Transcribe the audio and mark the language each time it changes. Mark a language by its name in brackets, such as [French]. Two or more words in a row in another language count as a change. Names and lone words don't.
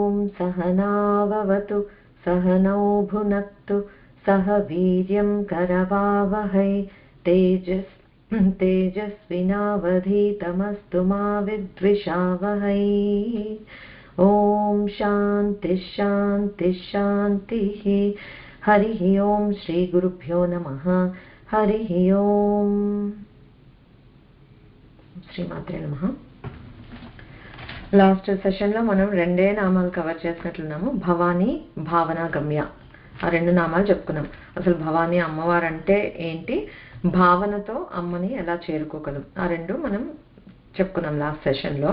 [Sanskrit] सहनाववतु सहनौ भुनक्तु सह वीर्यं करवावहै तेजस्विनावधीतमस्तु मा विद्विषावहै। ओम शांति शांति शांतिः। हरिः ओम श्री गुरुभ्यो नमः। हरिः ओम श्रीमात्रे नमः। [English] last session [Telugu] లో మనం రెండే నామాలు కవర్ చేసినట్లున్నాము, భవానీ భావన గమ్య. ఆ రెండు నామాలు చెప్పుకున్నాం. అసలు భవానీ అమ్మవారు అంటే ఏంటి, భావనతో అమ్మని ఎలా చేరుకోగలం, ఆ రెండు మనం చెప్పుకున్నాం [English] last session [Telugu] లో.